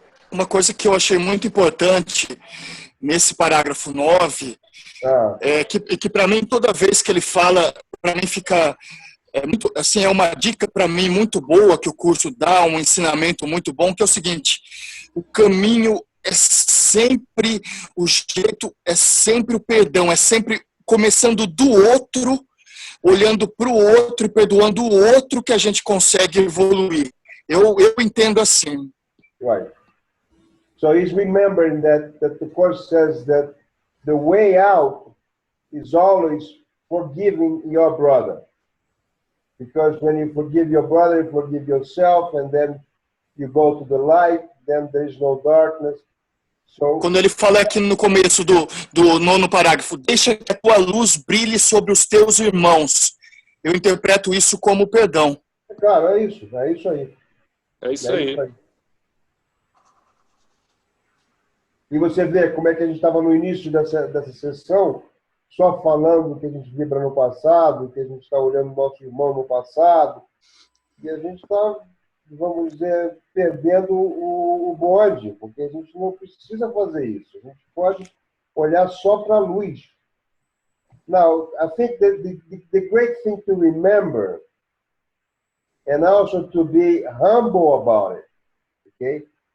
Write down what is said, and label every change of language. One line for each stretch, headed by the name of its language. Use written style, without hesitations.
Portuguese: Uma coisa que eu achei muito importante nesse parágrafo 9 é que para mim, toda vez que ele fala, para mim fica muito, assim, é uma dica para mim muito boa que o curso dá, um ensinamento muito bom, que é o seguinte: o caminho é sempre, o jeito é sempre o perdão, é sempre começando do outro, olhando para o outro e perdoando o outro, que a gente consegue evoluir. Eu entendo assim.
English: Right. So he's remembering that the Course says that the way out is always forgiving your brother. Because when you forgive your brother, you forgive yourself, and then you go to the light, then there is no darkness. So,
Portuguese: quando ele fala aqui no começo do 9º parágrafo, deixa que a tua luz brilhe sobre os teus irmãos. Eu interpreto isso como perdão. Claro, é isso aí. É isso aí. E você vê como é que a gente estava no início dessa sessão, só falando que a gente vibra no passado, que a gente está olhando o nosso irmão no passado, e a gente está, vamos dizer, perdendo o bonde, porque a gente não precisa fazer isso. A gente pode olhar só para a luz.
English: Now, I think that the great thing to remember, and also to be humble about it, okay?